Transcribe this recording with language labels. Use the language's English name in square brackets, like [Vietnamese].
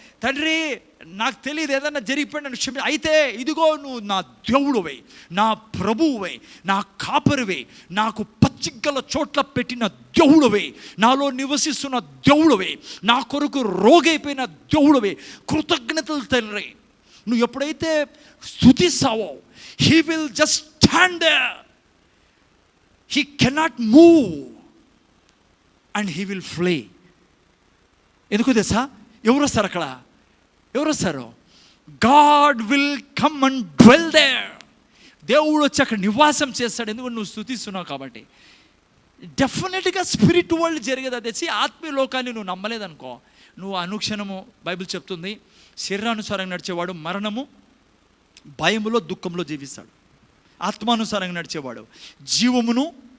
[Telugu] తండ్రి నాకు తెలియదు, ఏదన్నా జరిగిపోయి నన్ను క్షమి. అయితే ఇదిగో నువ్వు నా దేవుడువై, నా ప్రభువువై, నా కాపరివై, నాకు పచ్చిగల చోట్ల పెట్టిన దేవుడువై, నాలో నివసిస్తున్న దేవుడువై, నా కొరకు రోగైపోయిన దేవుడువై, కృతజ్ఞతలు తండ్రి. నువ్వు ఎప్పుడైతే స్తుతిస్తావో, [English] He will just stand there. He cannot move and he will flee. [Telugu] ఎందుకు తెలుసా? ఎవరు వస్తారు అక్కడ? ఎవరు వస్తారు? [English] God will come and dwell there. [Telugu] దేవుడు వచ్చి అక్కడ నివాసం చేస్తాడు. ఎందుకంటే నువ్వు స్తుతిస్తున్నావు కాబట్టి. డెఫినెట్గా స్పిరిట్ వరల్డ్ జరిగేది తెచ్చి ఆత్మీయ లోకాన్ని నువ్వు నమ్మలేదనుకో, నువ్వు అనుక్షణము బైబిల్ చెప్తుంది శరీరానుసారంగా నడిచేవాడు మరణము, భయములో, దుఃఖంలో జీవిస్తాడు. ఆత్మానుసారంగా నడిచేవాడు జీవమును,